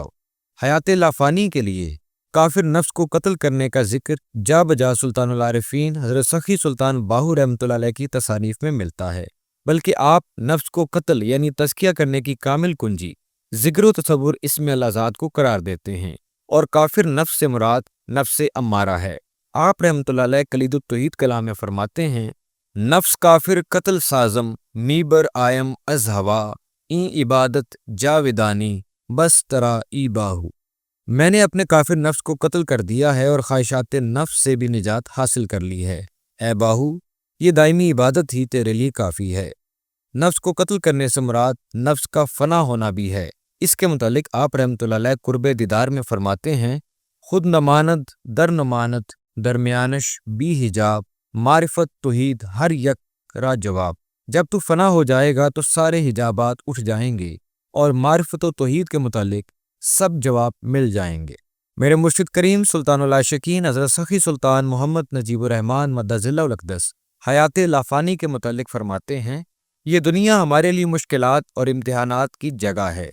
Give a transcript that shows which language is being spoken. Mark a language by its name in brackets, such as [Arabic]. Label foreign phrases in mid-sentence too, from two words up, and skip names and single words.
[Urdu] حیات لافانی کے لیے کافر نفس کو قتل کرنے کا ذکر جا بجا سلطان العارفین حضرت سخی سلطان باہو رحمۃ اللہ علیہ کی تصانیف میں ملتا ہے، بلکہ آپ نفس کو قتل یعنی تزکیہ کرنے کی کامل کنجی ذکر و تصور اسم اللہ ذات کو قرار دیتے ہیں، اور کافر نفس سے مراد نفس امارہ ہے۔ آپ رحمۃ اللہ علیہ کلید التوحید کلام میں فرماتے ہیں، [Persian] نفس کافر قتل سازم میبر آیم از ہوا، این عبادت جاودانی بس ترا ای باہو۔ [Urdu] میں نے اپنے کافر نفس کو قتل کر دیا ہے اور خواہشات نفس سے بھی نجات حاصل کر لی ہے، اے باہو یہ دائمی عبادت ہی تیرے لیے کافی ہے۔ نفس کو قتل کرنے سے مراد نفس کا فنا ہونا بھی ہے۔ اس کے متعلق آپ رحمۃ اللہ علیہ قرب دیدار میں فرماتے ہیں، [Persian] خود نماند در نمانت درمیانش بی حجاب، معرفت توحید ہر یک را جواب۔ [Urdu] جب تو فنا ہو جائے گا تو سارے حجابات اٹھ جائیں گے اور معرفت و توحید کے متعلق سب جواب مل جائیں گے۔ میرے مرشد کریم سلطان العاشقین حضرت سخی سلطان محمد نجیب الرحمن مدظ اللہ الاقدس حیات لافانی کے متعلق فرماتے ہیں، یہ دنیا ہمارے لیے مشکلات اور امتحانات کی جگہ ہے۔